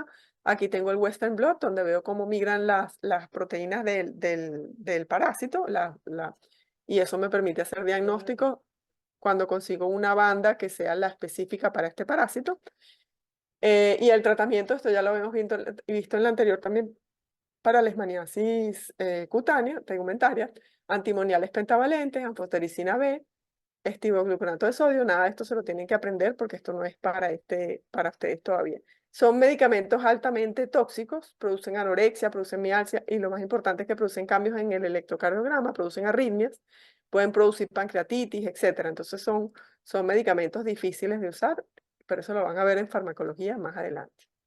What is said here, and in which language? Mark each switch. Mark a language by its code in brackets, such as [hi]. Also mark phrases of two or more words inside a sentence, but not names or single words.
[es] Aquí tengo el Western blot, donde veo cómo migran las proteínas del parásito, y eso me permite hacer diagnóstico cuando consigo una banda que sea la específica para este parásito. Y el tratamiento, esto ya lo hemos visto en la anterior también, para leishmaniasis cutánea, tegumentaria, antimoniales pentavalentes, anfotericina B, estivogluconato de sodio. Nada de esto se lo tienen que aprender porque esto no es para ustedes todavía. Son medicamentos altamente tóxicos, producen anorexia, producen mialgia y lo más importante es que producen cambios en el electrocardiograma, producen arritmias, pueden producir pancreatitis, etcétera. Entonces son medicamentos difíciles de usar, pero eso lo van a ver en farmacología más adelante.